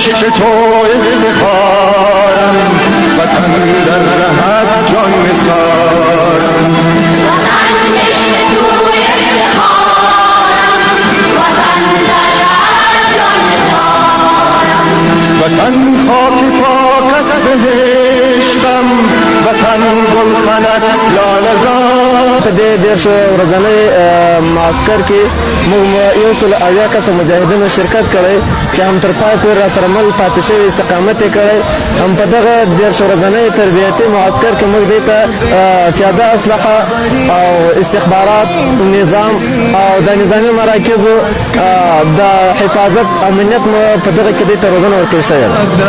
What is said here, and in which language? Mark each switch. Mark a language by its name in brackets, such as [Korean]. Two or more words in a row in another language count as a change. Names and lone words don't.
[Persian] توی بخارم وطن در رهت جان بسپارم وطن عشق توی بخارم وطن در رهت جان بسپارم وطن خاک پاکت بهشتم وطن گلخنت لاله زار [Pashto] په دې 150 ورځنۍ معسکر کې موږ یو سل اویا کسه مجاهدینو شرکت کړی چې هم تر پای پورې راسره مل پاتې شوي استقامت یې کړی هم په دغه 150 ورځنۍ تربیتي معسکر کې موږ دې ته پیاده اسلحه او استخبارات نظام او د نظامي مراکزو د حفاظت امنیت مو په دغه کې دې ته روزنه ورکړل شوې ده